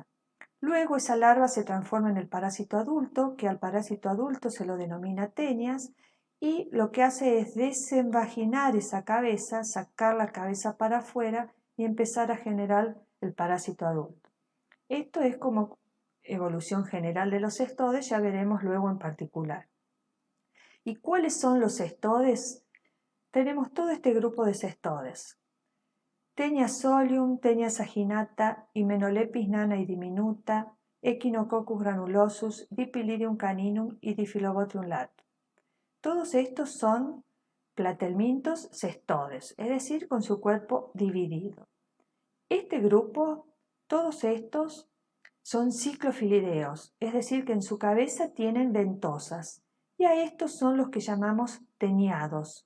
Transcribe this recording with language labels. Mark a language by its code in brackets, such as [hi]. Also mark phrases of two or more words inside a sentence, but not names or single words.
[es] Luego esa larva se transforma en el parásito adulto, que al parásito adulto se lo denomina tenias, y lo que hace es desenvaginar esa cabeza, sacar la cabeza para afuera y empezar a generar el parásito adulto. Esto es como evolución general de los cestodes, ya veremos luego en particular. ¿Y cuáles son los cestodes? Tenemos todo este grupo de cestodes. Tenia solium, Tenia saginata, Hymenelepis nana y diminuta, Echinococcus granulosus, Dipylidium caninum y Diphyllobothrium latum. Todos estos son platelmintos cestodes, es decir, con su cuerpo dividido. Este grupo, todos estos son ciclofilideos, es decir, que en su cabeza tienen ventosas, y a estos son los que llamamos teniados.